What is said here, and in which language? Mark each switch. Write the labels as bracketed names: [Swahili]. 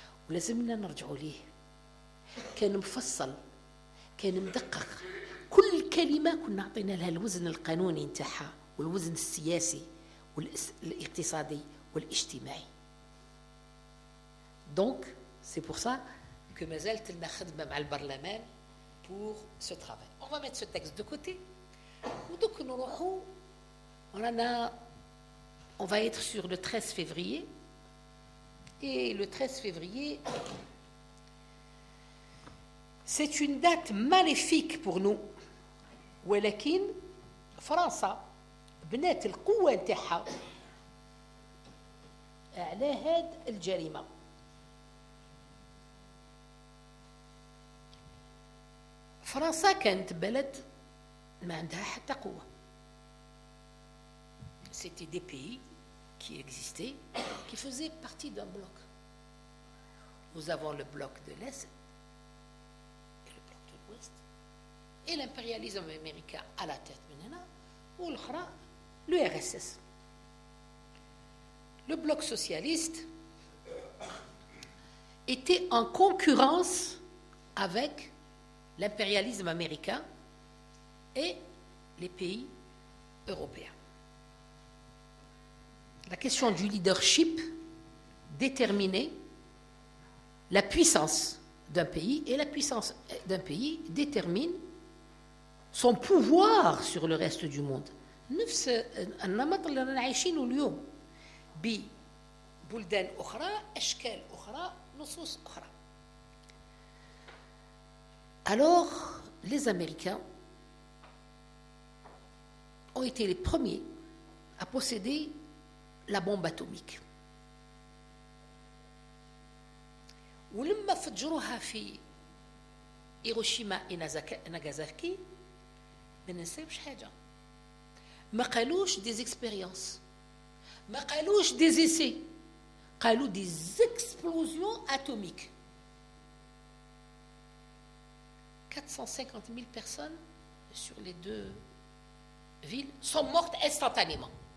[Arabic] ولازمنا نرجعوا ليه، كان مفصل، كان مدقق، كل كلمة كنا عطينا لها الوزن القانوني نتاعها والوزن السياسي والاقتصادي والاجتماعي. دونك سي بور سا كو مازالت لنا خدمة مع البرلمان [French] pour ce travail. On va mettre ce texte de côté. [Arabic] ودوك نروحوا [French] on va être sur le 13 février. Et le 13 février, c'est une date maléfique pour nous. [Arabic] ولكن فرنسا بنات القوة نتاعها على هاد الجريمة. فرنسا كانت بلد ما عندها حتى قوة. [French] C'était des pays qui existaient, qui faisaient partie d'un bloc. Nous avons le bloc de l'Est et le bloc de l'Ouest, et l'impérialisme américain à la tête maintenant, ou l'URSS. Le bloc socialiste était en concurrence avec l'impérialisme américain et les pays européens. La question du leadership déterminait la puissance d'un pays, et la puissance d'un pays détermine son pouvoir sur le reste du monde. [Arabic] نفس النمط اللي رانا عايشينه اليوم ببلدان أخرى، أشكال أخرى، نصوص أخرى. [French] Alors, les Américains ont été les premiers à posséder la bombe atomique. [Arabic] ولما فجروها في هيروشيما وناغازاكي ما ننساوش حاجة ما قالوش [French] des expériences [Arabic] ما قالوش [French] des essais [Arabic] قالوا [French] des explosions atomiques 450 000 personnes sur les deux villes sont mortes instantanément.